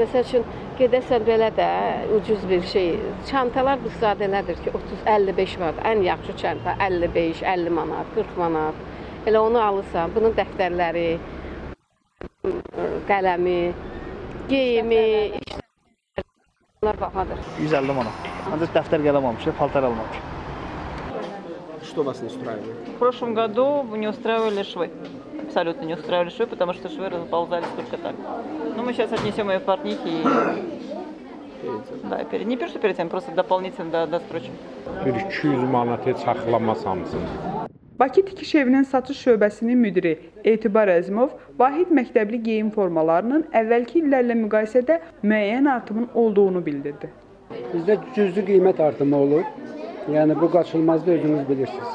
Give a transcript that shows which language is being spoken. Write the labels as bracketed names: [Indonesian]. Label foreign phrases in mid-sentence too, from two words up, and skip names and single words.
[Azerbaijani] Məsəl üçün gedəsən belə də ucuz bir şey. Çantalar bu sadələrdir ki, 30-55 manat. Ən yaxşı çanta 55-50 manat, 40 manat. Elə onu alırsan. Bunun dəftərləri, qələmi, geyimi, işlər bahadır. 150 manat. Ancaq dəftər qələm almışıq, paltar almamışıq. [Russian] Что вас не устраивает? В прошлом году не устраивали швы. Абсолютно не устраивали швы, потому что швы расползались только так. Но мы сейчас отнесем ее в портнихи и... Да, не пишу перед тем, просто дополнительно дострочим. [Azerbaijani] Bir 200 manatı saxlamaz hamısını. Bakı Tikiş Evinin satış şöbəsinin müdiri Etibar Əzimov vahid məktəbli geyim formalarının əvvəlki illərlə müqayisədə müəyyən artımın olduğunu bildirdi. Bizdə cüzi qiymət artımı olur. Yəni bu qaçılmazda özünüz bilirsiniz.